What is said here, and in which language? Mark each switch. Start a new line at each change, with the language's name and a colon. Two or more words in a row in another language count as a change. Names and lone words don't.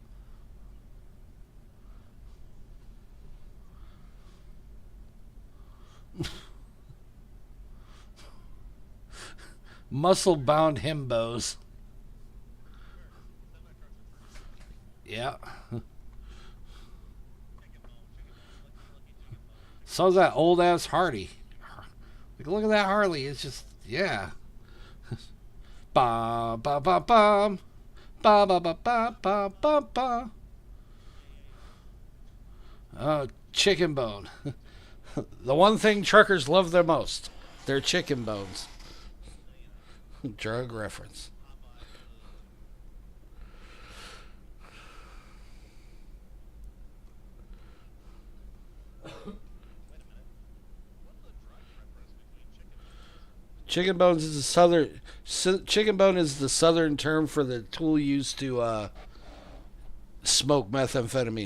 English: Muscle bound himbos. Yeah. So's that old ass Hardy. Like, look at that Harley. It's just, yeah. Ba ba ba bum. Ba ba ba ba ba ba ba. Chicken bone. The one thing truckers love the most. Their chicken bones. Drug reference. Chicken bones is the chicken bone is the southern term for the tool used to smoke methamphetamine.